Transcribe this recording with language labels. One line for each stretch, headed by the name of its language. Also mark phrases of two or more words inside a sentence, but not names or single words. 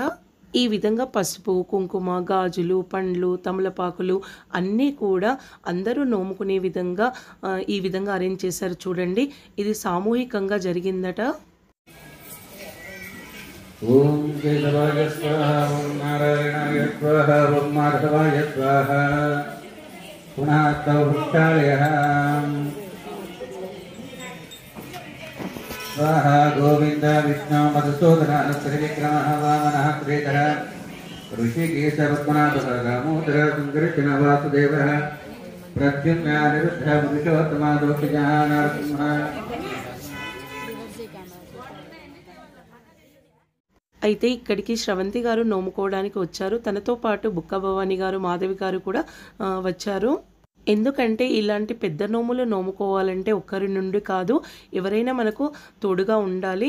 Telugu: ఈ విధంగా పసుపు, కుంకుమ, గాజులు, పండ్లు, తమలపాకులు అన్నీ కూడా అందరూ నోముకునే విధంగా ఈ విధంగా అరేంజ్ చేశారు చూడండి. ఇది సామూహికంగా జరిగిందట.
Sanskrit: ఓం కేశవాయ స్వాహా, ఓం నారాయణాయ స్వాహా, ఓం మాధవాయ స్వాహా. పునః తవ వృక్షాలయః स्वाहा गोविंद विष्णु मधुसूदन त्रिविक्रमः वामनः त्रिधर ऋषिकेश पद्मनाभः दामोदर सुन्दरकृष्ण वासुदेवः प्रद्युम्न अनिरुद्ध पुरुषोत्तम दोषजः नरसिंहः.
Telugu: అయితే ఇక్కడికి శ్రవంతి గారు నోముకోవడానికి వచ్చారు. తనతో పాటు బుక్క భవాని గారు, మాధవి గారు కూడా వచ్చారు. ఎందుకంటే ఇలాంటి పెద్ద నోములు నోముకోవాలంటే ఒక్కరి నుండి కాదు, ఎవరైనా మనకు తోడుగా ఉండాలి.